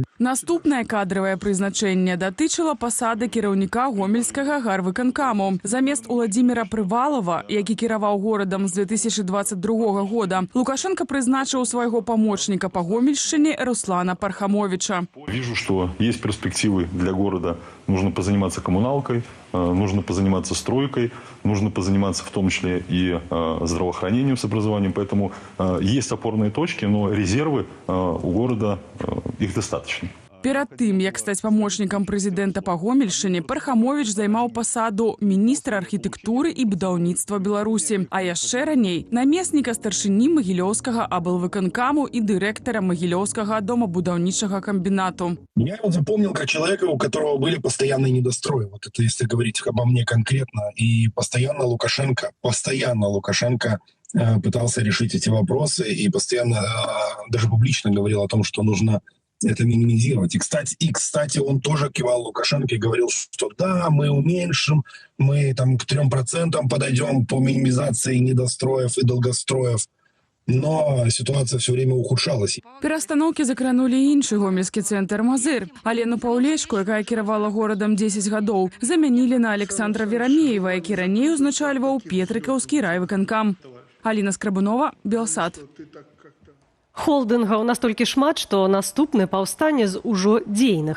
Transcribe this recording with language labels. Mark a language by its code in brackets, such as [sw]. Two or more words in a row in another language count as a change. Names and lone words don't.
[be] Наступнае кадравае прызначэнне датычыла пасады кіраўніка гомельскага гарвыканкаму. Замест Уладзіміра Прывалова, які кіраваў горадам з 2022 года, Лукашенко прызначыў свайго памочніка па Гомельшчыне Руслана Пархамовича. [ru] Вижу, что есть перспективы для города. Нужно позаниматься коммуналкой, нужно позаниматься стройкой, нужно позаниматься в том числе и здравоохранением с образованием. Поэтому есть опорные точки, но резервы у города, их достаточно. [be] Перад тым, як стаць памочнікам прэзідэнта па Гомельшчыне, Пархамович займаў пасаду міністра архітэктуры і будаўніцтва Беларусі, а яшчэ раней намесніка старшыні Магілёўскага аблвыканкаму [ru] и директора [be] Магілёўскага домобудаўнічага комбинату. [ru] Я его запомнил как человека, у которого были постоянные недострои. Вот это если говорить обо мне конкретно. И постоянно Лукашенко пытался решить эти вопросы и постоянно даже публично говорил о том, что нужно это минимизировать. И кстати, он тоже кивал Лукашенко и говорил, что да, мы уменьшим, мы там к 3% подойдем по минимизации недостроев и долгостроев. Но ситуация все время ухудшалась. [be] Перастаноўкі закранулі іншы гомельскі цэнтр Мазыр. Алену Паўлечку, якая кіравала горадам 10 гадоў, замянілі на Александра Верамеева, які раней узначальваў Петрыкаўскі райвыканкам. Алина Скрабунова, Белсат. Холдынгаў настолькі шмат, што наступны паўстане з ужо дзейных.